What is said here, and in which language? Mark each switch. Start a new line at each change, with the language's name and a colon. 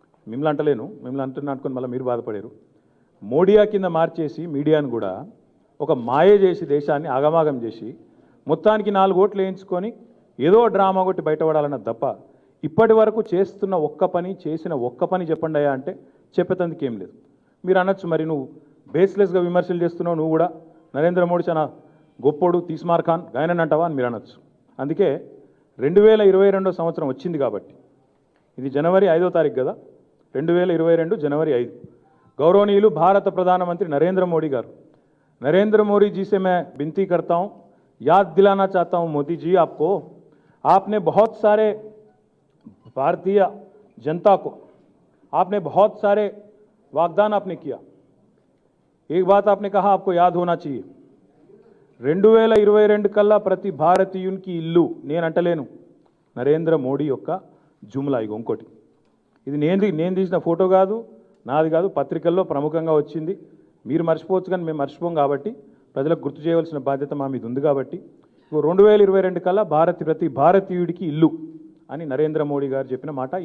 Telugu: మిమ్మల్ని అంటలేను, మిమ్మల్ని అంటున్నానుకొని మళ్ళీ మీరు బాధపడారు. మోడియా కింద మార్చేసి మీడియాను కూడా ఒక మాయ చేసి దేశాన్ని ఆగమాగం చేసి మొత్తానికి 4 ఓట్లు వేయించుకొని ఏదో డ్రామా కొట్టి బయటపడాలన్న తప్ప ఇప్పటి వరకు చేస్తున్న చేసిన ఒక్క పని చెప్పండి అయ్యా అంటే చెప్పేందుకు ఏం లేదు. మీరు అనొచ్చు, మరి నువ్వు బేస్లెస్గా విమర్శలు చేస్తున్నావు, నువ్వు కూడా నరేంద్ర మోడీ చాలా గొప్పోడు తీస్మార్ ఖాన్ గాయనని అంటావా అని మీరు అనొచ్చు. అందుకే 2022 సంవత్సరం వచ్చింది కాబట్టి, ఇది జనవరి 5వ తారీఖు కదా,
Hindi: 2022 जनवरी 5 गौरवनीय भारत प्रधानमंत्री नरेंद्र मोदी गारू, नरेंद्र मोदी जी से मैं विनती करता हूं, याद दिलाना चाहता हूं मोदी जी आपको, आपने बहुत सारे भारतीय जनता को आपने बहुत सारे वाग्दान आपने किया. एक बात आपने कहा आपको याद होना चाहिए,
Telugu: 2022 కల్లా ప్రతి భారతీయునికి ఇల్లు. నేను అంటలేను, నరేంద్ర మోడీ యొక్క జుమ్లా. ఇగో ఇంకోటి, ఇది నేను తీసిన ఫోటో కాదు, నాది కాదు, పత్రికల్లో ప్రముఖంగా వచ్చింది. మీరు మర్చిపోవచ్చు కానీ మేము మర్చిపోం కాబట్టి ప్రజలకు గుర్తు చేయవలసిన బాధ్యత మా మీద ఉంది కాబట్టి, 2022 కల్లా ప్రతి భారతీయుడికి ఇల్లు అని నరేంద్ర మోడీ గారు చెప్పిన మాట.